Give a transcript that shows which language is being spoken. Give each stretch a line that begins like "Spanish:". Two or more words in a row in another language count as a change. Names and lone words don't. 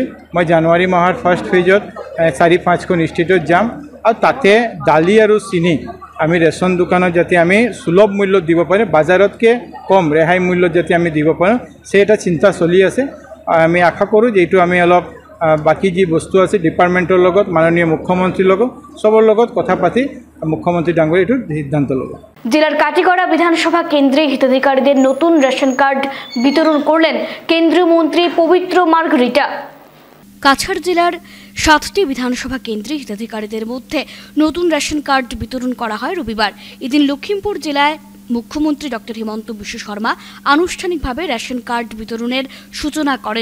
Assamese: মই জানুৱাৰী মাহৰ ফাৰ্ষ্ট ফেজত 4-5খন ষ্টেটত যাম আৰু তাতে দালি আৰু চিনি আমি ৰেচন দোকানত যাতে আমি সুলভ মূল্যত দিব পাৰে, বজাৰতকৈ কম ৰেহাই মূল্যত যাতে আমি দিব পাৰোঁ সেই এটা চিন্তা চলি আছে। আমি আশা কৰোঁ যে এইটো আমি অলপ বাকী যি বস্তু আছে ডিপাৰ্টমেণ্টৰ লগত মাননীয় মুখ্যমন্ত্ৰীৰ লগত সবৰ লগত কথা পাতি মুখ্যমন্ত্রী ডাঙৰীয়া এইটো সিদ্ধান্ত ল'ব।
Bangla: জেলার কাটিগড়া বিধানসভা কেন্দ্রে হিতাধিকারীদের নতুন রেশন কার্ড বিতরণ করলেন কেন্দ্রীয় মন্ত্রী পবিত্র মার্গরিটা। কাছাড় জেলার 7টি বিধানসভা কেন্দ্রে হিতাধিকারীদের মধ্যে নতুন রেশন কার্ড বিতরণ করা হয় রবিবার। এদিন লখিমপুর জেলায় মুখ্যমন্ত্রী ডক্টর হিমন্ত বিশ্ব শর্মা আনুষ্ঠানিকভাবে রেশন কার্ড বিতরণের সূচনা করেন।